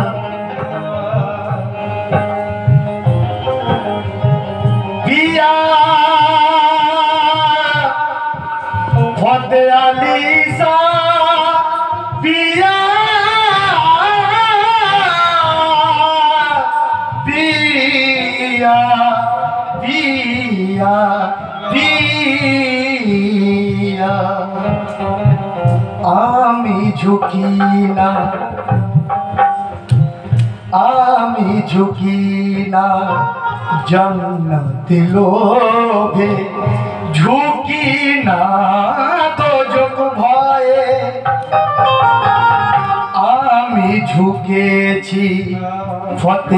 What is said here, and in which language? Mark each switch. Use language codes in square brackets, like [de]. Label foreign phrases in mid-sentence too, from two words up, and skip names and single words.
[hi] पिया फते अली शाह पिया पिया पिया पिया [bn] আমি ঝুঁকি না আমি ঝুঁকি না জান্নাতি লোভে ঝুঁকি না দোজখ ভয়ে আমি ঝুঁকেছি ফতে